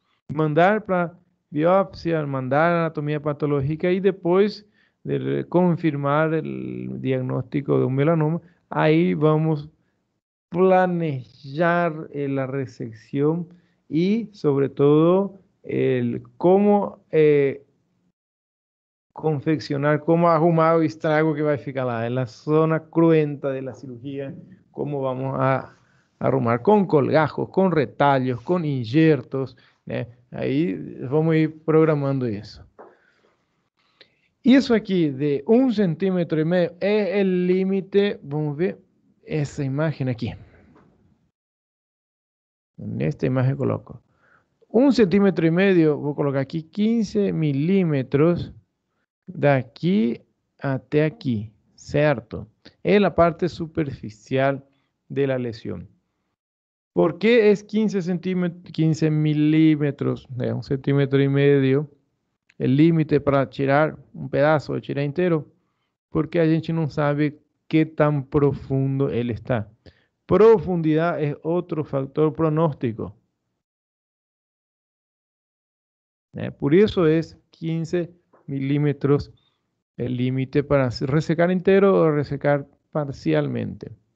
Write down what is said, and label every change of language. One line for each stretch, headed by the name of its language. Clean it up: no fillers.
Spanish: mandar para biopsia, mandar anatomía patológica y después de confirmar el diagnóstico de un melanoma, ahí vamos a planear la resección y sobre todo el cómo confeccionar, cómo
Portuguese: arrumar o estrago que vai ficar lá,
Spanish: en la zona cruenta de la cirugía, cómo vamos a arrumar con colgajos, con
Portuguese: retalhos,
Spanish: con injertos, né?
Portuguese: Aí vamos ir programando isso. Isso aqui de 1,5 cm é o límite, vamos ver essa imagem aqui. Nesta imagem coloco 1,5 cm, vou colocar aqui 15 milímetros daqui até aqui, certo? É a parte superficial
Spanish: de la lesión. ¿Por qué es 15 milímetros, 1,5 cm, el límite para tirar un pedazo,
Portuguese: tirar inteiro? Porque a gente não sabe
Spanish: qué tan profundo
Portuguese: ele está.
Spanish: Profundidad es otro factor pronóstico. Por eso es 15 milímetros el límite para resecar entero o resecar parcialmente.